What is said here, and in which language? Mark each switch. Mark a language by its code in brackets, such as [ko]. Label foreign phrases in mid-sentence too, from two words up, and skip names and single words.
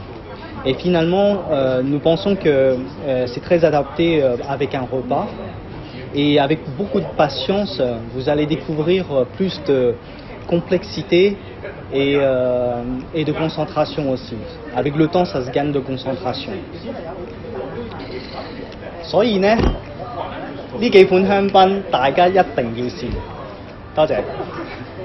[fr] Et finalement, nous pensons que c'est très adapté avec un repas. Et avec beaucoup de patience, vous allez découvrir plus de complexité et de concentration aussi. Avec le temps, ça se gagne de concentration. [yue] 所以呢，呢幾款香檳大家一定要試。多謝。